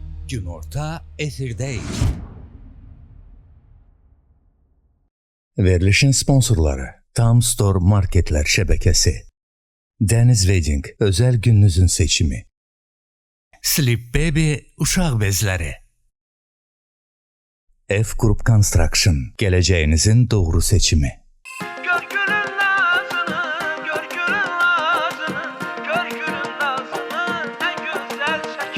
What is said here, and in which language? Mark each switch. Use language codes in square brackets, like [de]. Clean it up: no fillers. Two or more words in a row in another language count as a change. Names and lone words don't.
[az] Günorta efirdeyiz. Verilişin sponsorları Tam Store Marketler şəbəkəsi, Deniz Wedding özel gününüzün seçimi, Sleep Baby uşaq bezləri, F Group Construction, [tr] geleceğinizin doğru seçimi. [az] Gör gülün nazını, gör gülün nazını, gör gülün nazını, ne güzel çekir.